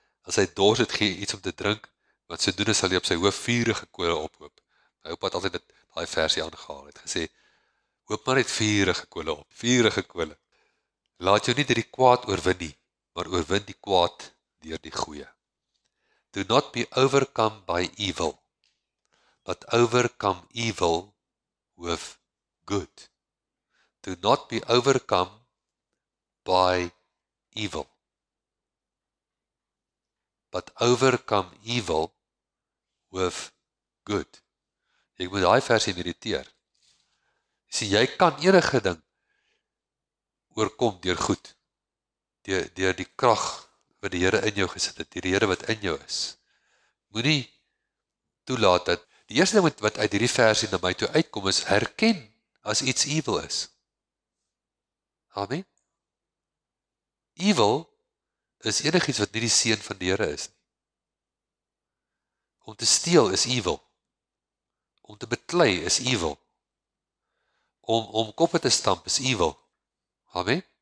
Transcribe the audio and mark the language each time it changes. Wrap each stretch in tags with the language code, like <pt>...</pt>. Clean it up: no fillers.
<af>As hy dors het, gee iets om te drink, want sodoende sal hy op sy hoof vurige kole ophoop. My oupa het altyd daai versie aangehaal, het gesê, hoop maar net vurige kole op, vurige kole. Laat jou nie deur die kwaad oorwin nie, maar oorwin die kwaad deur die goeie.</af> <en>Do not be overcome by evil, but overcome evil with good. Do not be overcome by evil, but overcome evil with good.</en> <af>Jy moet daai versie mediteer. Jy kan enige ding oorkom deur goed, deur die krag wat die Here in jou gesit het, die Here wat in jou is. Moenie toelaat dat, die eerste ding wat uit hierdie versie na my toe uitkom is, herken as iets evil is. Amen. Evil is enigiets wat nie die seun van die Here is nie. Om te steel is evil. Om te beklei is evil. Om koppe te stamp is evil. Amen.</af>